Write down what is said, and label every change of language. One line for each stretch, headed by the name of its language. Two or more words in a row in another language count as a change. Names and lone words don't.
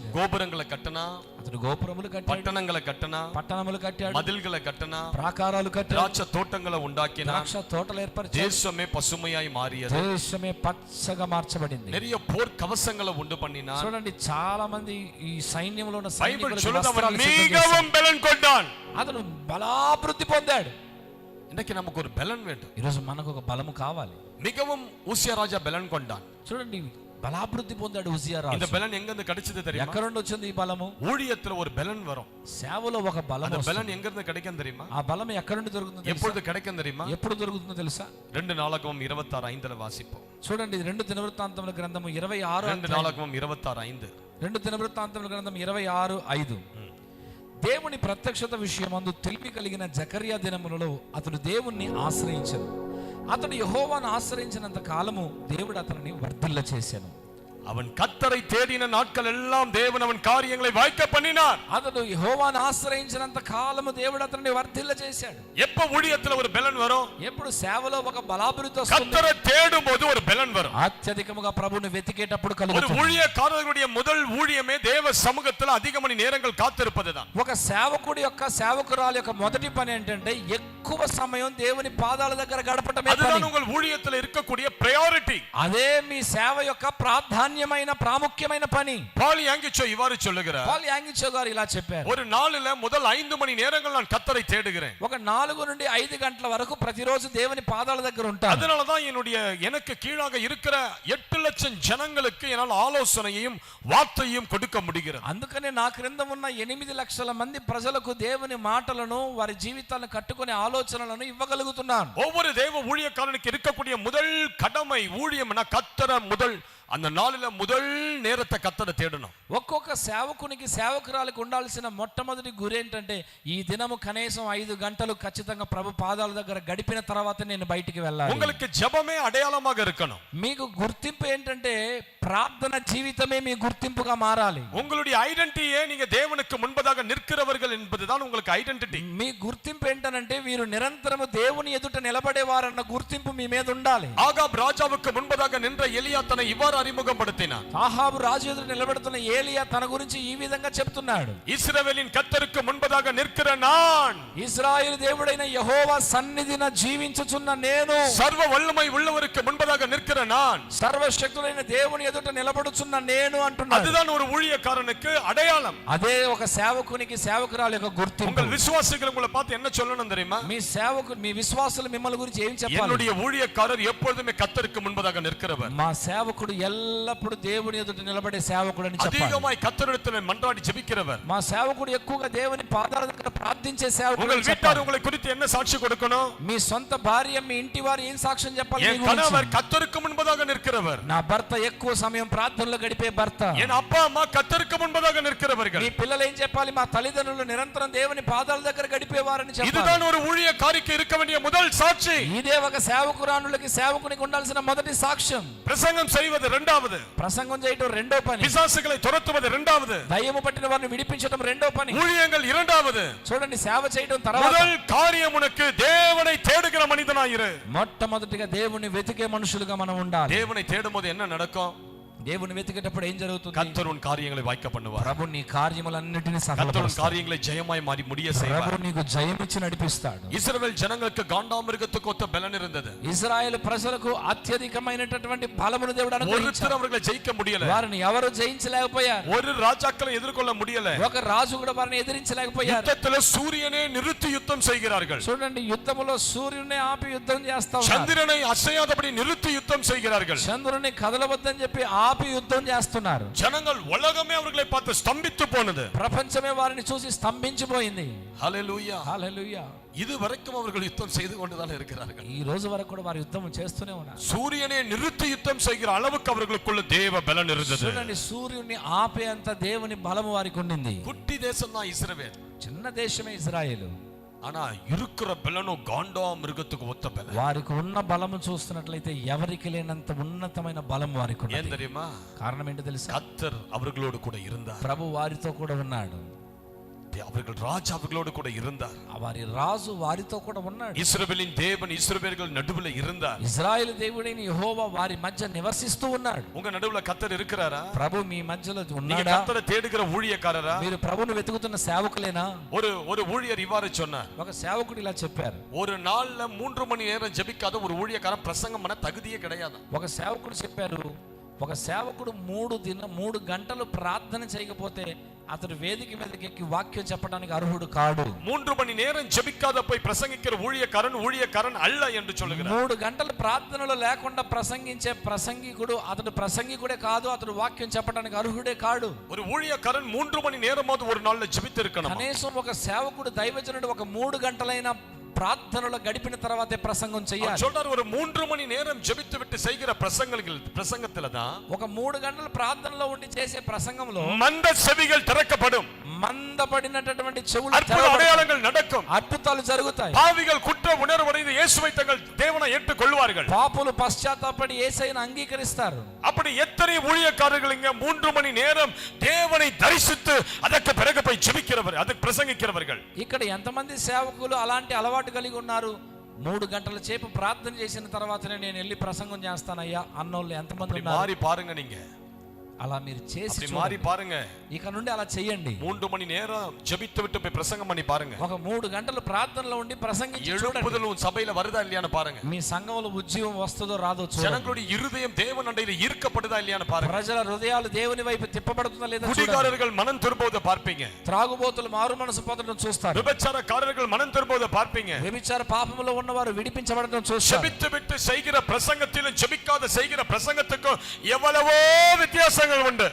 Tamil: கோபுரங்களை கட்டனா,
Telugu: అతడు గోపురములు కట్టాడు,
Tamil: பட்டணங்களை கட்டனா,
Telugu: పట్టణములు కట్టాడు,
Tamil: மதில்களை கட்டனா,
Telugu: ప్రాకారాలు కట్టాడు,
Tamil: திராட்சை தோட்டங்களை உண்டாக்கினா,
Telugu: ద్రాక్ష తోటలు ఏర్పరిచాడు.
Tamil: தேசமே பசுமையாய் மாறியது.
Telugu: దేశమే పచ్చగా మార్చబడింది.
Tamil: நிறைய போர் கவசங்களை உண்டு பண்ணினான்.
Telugu: చూడండి చాలా మంది ఈ సైన్యంలో ఉన్న
Tamil: பைபிள்
Telugu: సైనికులకు
Tamil: சொல்லுது அவன்
Telugu: వస్త్రాలు సిద్ధం చేశాడు.
Tamil: மிகவும் பலன் கொண்டான்.
Telugu: అతడు బలాభివృద్ధి పొందాడు.
Tamil: இன்னைக்கு நமக்கு ஒரு பலன் வேண்டும்.
Telugu: ఈరోజు మనకు ఒక బలము కావాలి.
Tamil: மிகவும் ஊசியா ராஜா பலன் கொண்டான்.
Telugu: చూడండి బలాభివృద్ధి పొందాడు ఉజియా
Tamil: இந்த
Telugu: రాజు.
Tamil: பலன் எங்க இருந்து கிடைச்சது தெரியுமா?
Telugu: ఎక్కడ నుండి వచ్చింది ఈ బలము?
Tamil: ஊழியத்துல ஒரு பலன் வரும்.
Telugu: సేవలో ఒక బలం
Tamil: அந்த
Telugu: వస్తుంది.
Tamil: பலன் எங்க இருந்து கிடைக்கும் தெரியுமா?
Telugu: ఆ బలం ఎక్కడ నుండి దొరుకుతుందో తెలుసా?
Tamil: எப்பொழுது கிடைக்கும் தெரியுமா?
Telugu: ఎప్పుడు దొరుకుతుందో తెలుసా?
Tamil: 2 நாளாகமம் 26:5 வாசிப்போம்.
Telugu: చూడండి 2 దినవృత్తాంతముల గ్రంథము 26
Tamil: 2 நாளாகமம் 26:5.
Telugu: 2 దినవృత్తాంతముల గ్రంథం 26:5. దేవుని ప్రత్యక్షత విషయమందు తెలివి కలిగిన జకర్యా దినములలో అతడు దేవుణ్ణి ఆశ్రయించను. అతడు యెహోవాను ఆశ్రయించినంత కాలము దేవుడు అతనిని వర్ధిల్ల చేశాను.
Tamil: அவன் கர்த்தரை தேடின நாட்கள் எல்லாம் தேவன் அவன் காரியங்களை வாய்க்க பண்ணினார்.
Telugu: అతడు యెహోవాను ఆశ్రయించినంత కాలము దేవుడు అతనిని వర్ధిల్ల చేశాడు.
Tamil: எப்ப ஊழியத்துல ஒரு பலன் வரும்?
Telugu: ఎప్పుడు సేవలో ఒక బలాభివృద్ధి వస్తుంది?
Tamil: கர்த்தரை தேடும் போது ஒரு பலன் வரும்.
Telugu: అత్యధికముగా ప్రభువుని వెతికేటప్పుడు
Tamil: ஒரு
Telugu: కలుగుతుంది.
Tamil: ஊழியக்காரர்களுடைய முதல் ஊழியமே தேவ சமூகத்துல அதிக மணி நேரங்கள் காத்திருப்பதுதான்.
Telugu: ఒక సేవకుడి యొక్క సేవకురాలు యొక్క మొదటి పని ఏంటంటే ఎక్కువ సమయం దేవుని పాదాల దగ్గర గడపటమే పని.
Tamil: அதுதான் உங்கள் ஊழியத்துல இருக்கக்கூடிய பிரையாரிட்டி.
Telugu: అదే మీ సేవ యొక్క ప్రాధాన్యమైన ప్రాముఖ్యమైన పని.
Tamil: பால் யாங்கிச்சோ இவ்வாறு சொல்லுகிறார்.
Telugu: పాల్ యాంగిచో గారు ఇలా చెప్పారు.
Tamil: ஒரு நாளில முதல் 5 மணி நேரங்கள் நான் கர்த்தரை தேடுகிறேன்.
Telugu: ఒక 4 నుండి 5 గంటల వరకు ప్రతిరోజు దేవుని పాదాల దగ్గర ఉంటాను.
Tamil: அதனால தான் எனக்கு கீழாக இருக்கிற 8 லட்சம் ஜனங்களுக்கு என்னால் ஆலோசனையையும் வார்த்தையும் கொடுக்க முடிகிறது.
Telugu: అందుకనే నా క్రింద ఉన్న 8 లక్షల మంది ప్రజలకు దేవుని మాటలను వారి జీవితాలను కట్టుకునే ఆలోచనలను ఇవ్వగలుగుతున్నాను.
Tamil: ஒவ்வொரு தேவ ஊழியக்காரனுக்கு இருக்கக்கூடிய முதல் கடமை ஊழியம்னா கர்த்தரை முதல் அந்த நாளில முதல் நேரத்தை கர்த்தரை தேடணும்.
Telugu: ఒక్కొక్క సేవకునికి సేవకురాలకు ఉండాల్సిన మొట్టమొదటి గురి ఏంటంటే ఈ దినము కనీసం 5 గంటలు ఖచ్చితంగా ప్రభు పాదాల దగ్గర గడిపిన తర్వాత నేను బయటికి వెళ్ళాలి.
Tamil: உங்களுக்கு ஜெபமே அடையாளமாக இருக்கணும்.
Telugu: మీకు గుర్తింపు ఏంటంటే ప్రార్థన జీవితమే మీ గుర్తింపుగా మారాలి.
Tamil: உங்களுடைய ஐடென்டிட்டியே நீங்க தேவனுக்கு முன்பதாக நிற்கிறவர்கள் என்பதுதான் உங்களுக்கு ஐடென்டிட்டி.
Telugu: మీ గుర్తింపు ఏంటనంటే మీరు నిరంతరము దేవుని ఎదుట నిలబడేవారన్న గుర్తింపు మీ మీద ఉండాలి.
Tamil: ஆகாப் ராஜாவுக்கு முன்பதாக நின்ற எலியா தன்னை இவ்வாறு அறிமுகப்படுத்தினார்.
Telugu: ఆహాబు రాజు ఎదుట నిలబడుతున్న ఏలియా తన గురించి ఈ విధంగా చెప్తున్నాడు.
Tamil: இஸ்ரவேலின் கர்த்தருக்கு முன்பதாக நிற்கிற நான்,
Telugu: ఇశ్రాయేలు దేవుడైన యెహోవా సన్నిధిన జీవించుచున్న నేను,
Tamil: சர்வ வல்லமை உள்ளவருக்கு முன்பதாக நிற்கிற நான்,
Telugu: సర్వశక్తుడైన దేవుని ఎదుట నిలబడుచున్న నేను అంటున్నాడు.
Tamil: அதுதான் ஒரு ஊழியக்காரனுக்கு அடையாளம்.
Telugu: అదే ఒక సేవకునికి సేవకురాలు యొక్క గుర్తింపు.
Tamil: உங்கள் விசுவாசிகள் உங்களை பார்த்து என்ன சொல்லணும் தெரியுமா?
Telugu: మీ సేవకులు మీ విశ్వాసులు మిమ్మల్ని గురించి ఏం చెప్పాలి?
Tamil: என்னுடைய ஊழியக்காரர் எப்பொழுதுமே கர்த்தருக்கு முன்பதாக நிற்கிறவர்.
Telugu: మా సేవకుడు ఎల్లప్పుడూ దేవుని ఎదుట నిలబడే సేవకుడు అని చెప్పాలి.
Tamil: அதிகமாய் கர்த்தரிடத்தில் மன்றாடி ஜெபிக்கிறவர்.
Telugu: మా సేవకుడు ఎక్కువగా దేవుని పాదాల దగ్గర ప్రార్థించే సేవకుడు
Tamil: உங்கள்
Telugu: అని
Tamil: வீட்டார்
Telugu: చెప్పాలి.
Tamil: உங்களை குறித்து என்ன சாட்சி கொடுக்கணும்?
Telugu: మీ సొంత భార్య మీ ఇంటి వారు ఏం సాక్ష్యం చెప్పాలి?
Tamil: என்
Telugu: మీ గురించి?
Tamil: கணவர் கர்த்தருக்கு முன்பதாக நிற்கிறவர்.
Telugu: నా భర్త ఎక్కువ సమయం ప్రార్థనలో గడిపే భర్త.
Tamil: என் அப்பா அம்மா கர்த்தருக்கு முன்பதாக நிற்கிறவர்கள்.
Telugu: మీ పిల్లలు ఏం చెప్పాలి? మా తల్లిదండ్రులు నిరంతరం దేవుని పాదాల దగ్గర గడిపేవారని చెప్పాలి.
Tamil: இதுதான் ஒரு ஊழியக்காரிக்கு இருக்க வேண்டிய முதல் சாட்சி.
Telugu: ఇదే ఒక సేవకురానులకి సేవకునికి ఉండాల్సిన మొదటి సాక్ష్యం.
Tamil: பிரசங்கம் செய்வது இரண்டாவது,
Telugu: ప్రసంగం చేయటం రెండో పని.
Tamil: பிசாசுகளை துரத்துவது இரண்டாவது,
Telugu: దయ్యము పట్టిన వారిని విడిపించడం రెండో పని.
Tamil: ஊழியங்கள் இரண்டாவது.
Telugu: చూడండి, సేవ చేయడం తర్వాత.
Tamil: முதல் காரியம் உனக்கு தேவனை தேடுகிற மனிதனாயிரு.
Telugu: మొట్టమొదటిగా దేవుని వెతికే మనుషులుగా మనం ఉండాలి.
Tamil: தேவனை தேடும் போது என்ன நடக்கும்?
Telugu: దేవుని వెతికేటప్పుడు ఏం జరుగుతుంది?
Tamil: கர்த்தர் உன் காரியங்களை வாய்க்க பண்ணுவார்.
Telugu: ప్రభు నీ కార్యములన్నిటిని
Tamil: கர்த்தர் உன்
Telugu: సఫలపరుస్తాడు.
Tamil: காரியங்களை ஜெயமாய் மாறி முடிய செய்வார்.
Telugu: ప్రభు నీకు జయమిచ్చి నడిపిస్తాడు.
Tamil: இஸ்ரவேல் ஜனங்களுக்கு காண்டாமிருகத்துக்கு ஒத்த பலன் இருந்தது.
Telugu: ఇశ్రాయేలు ప్రజలకు అత్యధికమైనటువంటి బలమును దేవుడు అనుగ్రహించాడు.
Tamil: ஒருத்தர் அவர்களை ஜெயிக்க முடியல.
Telugu: వారిని ఎవరు జయించలేకపోయారు.
Tamil: ஒரு ராஜாக்களை எதிர்கொள்ள முடியல.
Telugu: ఒక రాజు కూడా వారిని ఎదిరించలేకపోయారు.
Tamil: யுத்தத்துல சூரியனே நிறுத்தி யுத்தம் செய்கிறார்கள்.
Telugu: చూడండి, యుద్ధములో సూర్యుడిని ఆపి యుద్ధం చేస్తా ఉన్నారు.
Tamil: சந்திரனை அசையாதபடி நிறுத்தி யுத்தம் செய்கிறார்கள்.
Telugu: చంద్రుని కదలవద్దని చెప్పి ఆపి యుద్ధం చేస్తున్నారు.
Tamil: ஜனங்கள் உலகமே அவர்களை பார்த்து ஸ்தம்பித்து போனது.
Telugu: ప్రపంచమే వారిని చూసి స్తంభించిపోయింది.
Tamil: ஹல்லேலூயா,
Telugu: హల్లెలూయా.
Tamil: இது வரைக்கும் அவர்கள் யுத்தம் செய்து கொண்டுதான் இருக்கிறார்கள்.
Telugu: ఈ రోజు వరకు కూడా వారు యుద్ధం చేస్తూనే ఉన్నారు.
Tamil: சூரியனை நிறுத்தி யுத்தம் செய்கிற அளவுக்கு அவர்களுக்குள்ள தேவ பலன் இருந்தது.
Telugu: చూడండి, సూర్యుడిని ఆపేంత దేవుని బలము వారికి ఉండింది.
Tamil: குட்டி தேசம் தான் இஸ்ரவேல்.
Telugu: చిన్న దేశమే ఇశ్రాయేలు.
Tamil: ஆனா இருக்கிற பலனும் காண்டா மிருகத்துக்கு ஒத்த பலன்.
Telugu: వారికి ఉన్న బలము చూస్తున్నట్లయితే ఎవరికి లేనంత ఉన్నతమైన బలం వారికి
Tamil: ஏன்
Telugu: ఉన్నది.
Tamil: தெரியுமா?
Telugu: కారణం ఏంటో తెలుసా?
Tamil: கர்த்தர் அவர்களோடு கூட இருந்தார்.
Telugu: ప్రభు వారితో కూడా ఉన్నాడు.
Tamil: அவர்கள் ராஜா அவர்களோடு கூட இருந்தார்.
Telugu: వారి రాజు వారితో కూడా ఉన్నాడు.
Tamil: இஸ்ரவேலின் தேவன் இஸ்ரவேல்கள் நடுவுல இருந்தார்.
Telugu: ఇశ్రాయేలు దేవుడైన యెహోవా వారి మధ్య నివసిస్తూ ఉన్నాడు.
Tamil: உங்க நடுவுல கர்த்தர் இருக்கிறாரா?
Telugu: ప్రభు మీ మధ్యలో
Tamil: நீங்க
Telugu: ఉన్నాడా?
Tamil: கர்த்தரை தேடுகிற ஊழியக்காரரா?
Telugu: మీరు ప్రభువును వెతుకుతున్న సేవకులేనా?
Tamil: ஒரு ஊழியர் இவ்வாறு சொன்னார்.
Telugu: ఒక సేవకుడు ఇలా చెప్పారు.
Tamil: ஒரு நாள்ல 3 மணி நேரம் ஜெபிக்காத ஒரு ஊழியக்காரன் பிரசங்கம் பண்ண தகுதியே கிடையாது.
Telugu: ఒక సేవకుడు చెప్పారు, ఒక సేవకుడు 3 గంటలు ప్రార్థన చేయకపోతే అతడు వేదిక మీదకి ఎక్కి వాక్యం చెప్పడానికి అర్హుడు కాడు.
Tamil: 3 மணி நேரம் ஜெபிக்காத போய் பிரசங்கிக்கிற ஊழியக்காரன் அல்ல என்று சொல்லுகிறார்.
Telugu: 3 గంటలు ప్రార్థనలో లేకుండా ప్రసంగించే ప్రసంగికుడు అతడు ప్రసంగికుడే కాదు, అతడు వాక్యం చెప్పడానికి అర్హుడే కాడు.
Tamil: ஒரு ஊழியக்காரன் 3 மணி நேரமாவது ஒரு நாள்ல ஜெபித்து இருக்கணும்.
Telugu: కనీసం ఒక సేవకుడు దైవజనుడు ఒక 3 గంటలైనా ప్రార్థనలో గడిపిన తర్వాతే ప్రసంగం చేయాలి.
Tamil: சொல்றார், ஒரு 3 மணி நேரம் ஜெபித்து விட்டு செய்கிற பிரசங்கத்துல தான்
Telugu: ఒక 3 గంటలు ప్రార్థనలో ఉండి చేసే ప్రసంగంలో
Tamil: மந்த செவிகள் திறக்கப்படும்.
Telugu: మందపడినటువంటి చెవులు
Tamil: அற்புத அடையாளங்கள் நடக்கும்.
Telugu: అద్భుతాలు జరుగుతాయి.
Tamil: பாவிகள் குற்ற உணர்வடைந்து இயேசுவை தங்கள் தேவனை ஏற்றுக்கொள்வார்கள்.
Telugu: పాపులు పశ్చాత్తాపడి యేసయ్యను అంగీకరిస్తారు.
Tamil: அப்படி எத்தனை ஊழியக்காரர்கள் இங்க 3 மணி நேரம் தேவனை தரிசித்து அதற்கு பிறகு போய் ஜெபிக்கிறவர், அதுக்கு பிரசங்கிக்கிறவர்கள்.
Telugu: ఇక్కడ ఎంతమంది సేవకులు అలాంటి అలవాటు కలిగి ఉన్నారు? 3 గంటల సేపు ప్రార్థన చేసిన తర్వాతనే నేను వెళ్ళి ప్రసంగం చేస్తానయ్యా అన్నోళ్ళు ఎంతమంది ఉన్నారు?
Tamil: மாறி பாருங்க, நீங்க
Telugu: అలా మీరు చేసి
Tamil: அப்படி மாறி பாருங்க.
Telugu: ఇక నుండి అలా చేయండి.
Tamil: 3 மணி நேரம் ஜெபித்து விட்டு போய் பிரசங்கம் பண்ணி பாருங்க.
Telugu: ఒక 3 గంటలు ప్రార్థనలో ఉండి ప్రసంగించి చూడండి.
Tamil: எழுப்புதல் உன் சபையில வருதா இல்லையான்னு பாருங்க.
Telugu: మీ సంఘంలో ఉజ్జీవం వస్తుందో రాదో చూడండి.
Tamil: ஜனங்களுடைய இருதயம் தேவன் அண்டையில ஈர்க்கப்படுதா இல்லையான்னு பாருங்க.
Telugu: ప్రజల హృదయాలు దేవుని వైపు తిప్పబడుతుందా లేదా చూడండి.
Tamil: குடிகாரர்கள் மனம் திரும்புவதை பார்ப்பீங்க.
Telugu: త్రాగుబోతులు మారు మనసు పొందడం చూస్తారు.
Tamil: விபச்சாரக்காரர்கள் மனம் திரும்புவதை பார்ப்பீங்க.
Telugu: వ్యభిచార పాపములో ఉన్నవారు విడిపించబడడం చూస్తారు.
Tamil: ஜெபித்து விட்டு செய்கிற பிரசங்கத்திலும் ஜெபிக்காத செய்கிற பிரசங்கத்துக்கும் எவ்வளவோ வித்தியாசங்கள் உண்டு.